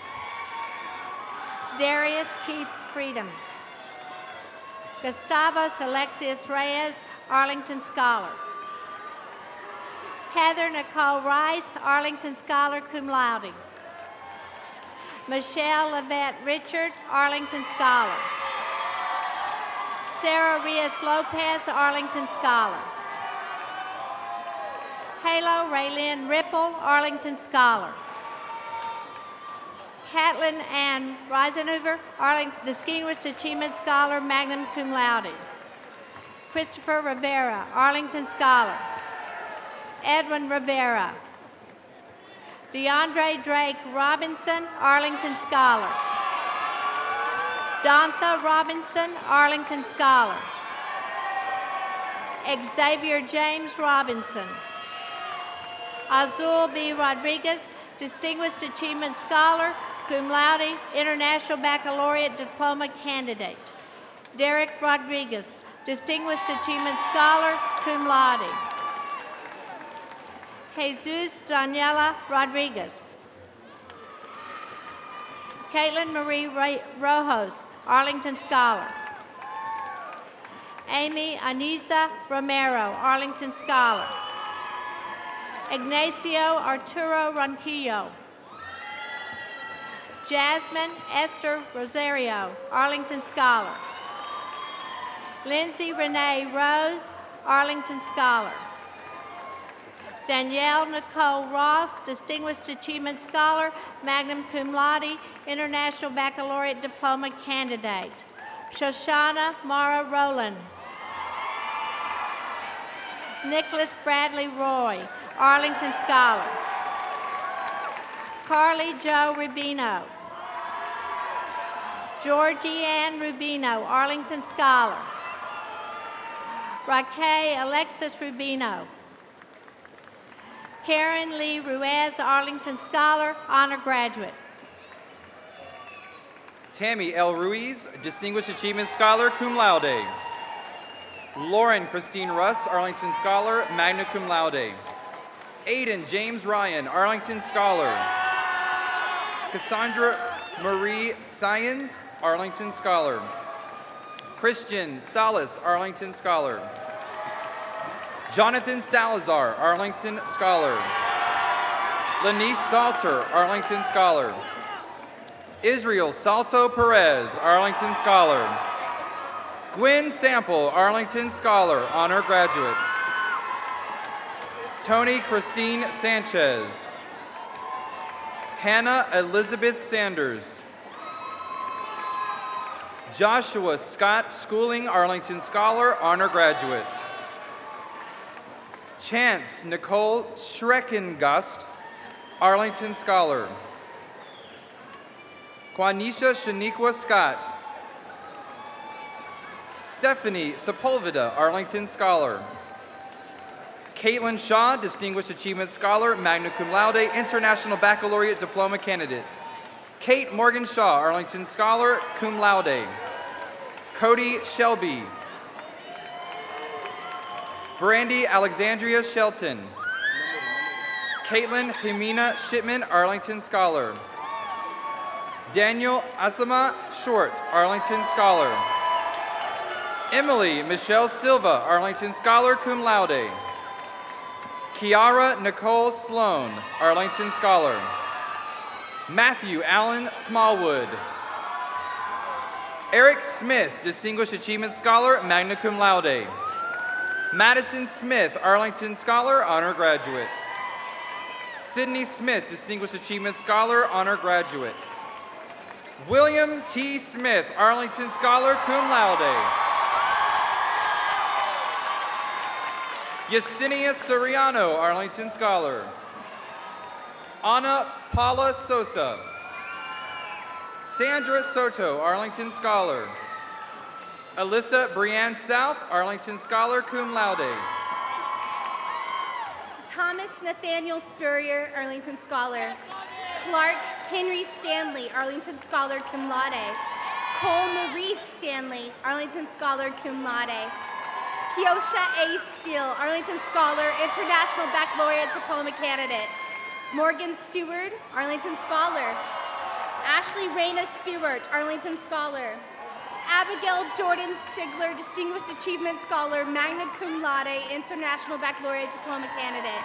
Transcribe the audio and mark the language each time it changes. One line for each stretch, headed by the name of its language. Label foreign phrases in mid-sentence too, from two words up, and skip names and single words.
English: Darius Keith Freedom. Gustavus Alexius Reyes, Arlington Scholar. Heather Nicole Rice, Arlington Scholar,
Latin: cum laude.
English: Michelle Levette Richard, Arlington Scholar. Sarah Rios Lopez, Arlington Scholar. Halo Raylyn Ripple, Arlington Scholar. Catlin Ann Reisenhover, Distinguished Achievement Scholar,
Latin: magna cum laude.
English: Christopher Rivera, Arlington Scholar. Edwin Rivera. DeAndre Drake Robinson, Arlington Scholar. Dontha Robinson, Arlington Scholar. Xavier James Robinson. Azul B. Rodriguez, Distinguished Achievement Scholar,
Latin: cum laude,
English: International Baccalaureate Diploma Candidate. Derek Rodriguez, Distinguished Achievement Scholar,
Latin: cum laude.
English: Jesus Daniela Rodriguez. Caitlin Marie Rojos, Arlington Scholar. Amy Anisa Romero, Arlington Scholar. Ignacio Arturo Ronquillo. Jasmine Esther Rosario, Arlington Scholar. Lindsay Renee Rose, Arlington Scholar. Danielle Nicole Ross, Distinguished Achievement Scholar,
Latin: magna cum laude,
English: International Baccalaureate Diploma Candidate. Shoshana Mara Rowland. Nicholas Bradley Roy, Arlington Scholar. Carly Jo Rubino. Georgie Ann Rubino, Arlington Scholar. Raquel Alexis Rubino. Karen Lee Ruiz, Arlington Scholar, honor graduate. Tammy L. Ruiz, Distinguished Achievement Scholar,
Latin: cum laude.
English: Lauren Christine Russ, Arlington Scholar,
Latin: magna cum laude.
English: Aiden James Ryan, Arlington Scholar. Cassandra Marie Syons, Arlington Scholar. Christian Salas, Arlington Scholar. Jonathan Salazar, Arlington Scholar. Lanice Salter, Arlington Scholar. Israel Salto Perez, Arlington Scholar. Gwen Sample, Arlington Scholar, honor graduate. Tony Christine Sanchez. Hannah Elizabeth Sanders. Joshua Scott Schooling, Arlington Scholar, honor graduate. Chance Nicole Schreckengust, Arlington Scholar. Quanisha Shaniqua Scott. Stephanie Sepulveda, Arlington Scholar. Caitlin Shaw, Distinguished Achievement Scholar,
Latin: magna cum laude,
English: International Baccalaureate Diploma Candidate. Kate Morgan Shaw, Arlington Scholar,
Latin: cum laude.
English: Cody Shelby. Brandy Alexandria Shelton. Caitlin Jimena Shipman, Arlington Scholar. Daniel Asama Short, Arlington Scholar. Emily Michelle Silva, Arlington Scholar,
Latin: cum laude.
English: Kiara Nicole Sloan, Arlington Scholar. Matthew Allen Smallwood. Eric Smith, Distinguished Achievement Scholar,
Latin: magna cum laude.
English: Madison Smith, Arlington Scholar, honor graduate. Sydney Smith, Distinguished Achievement Scholar, honor graduate. William T. Smith, Arlington Scholar,
Latin: cum laude.
English: Yesenia Soriano, Arlington Scholar. Ana Paula Sosa. Sandra Soto, Arlington Scholar. Alyssa Brianne South, Arlington Scholar,
Latin: cum laude.
English: Thomas Nathaniel Spurrier, Arlington Scholar. Clark Henry Stanley, Arlington Scholar,
Latin: cum laude.
English: Cole Maurice Stanley, Arlington Scholar,
Latin: cum laude.
English: Kiosha A. Steele, Arlington Scholar, International Baccalaureate Diploma Candidate. Morgan Stewart, Arlington Scholar. Ashley Raina Stewart, Arlington Scholar. Abigail Jordan Stigler, Distinguished Achievement Scholar,
Latin: magna cum laude,
English: International Baccalaureate Diploma Candidate.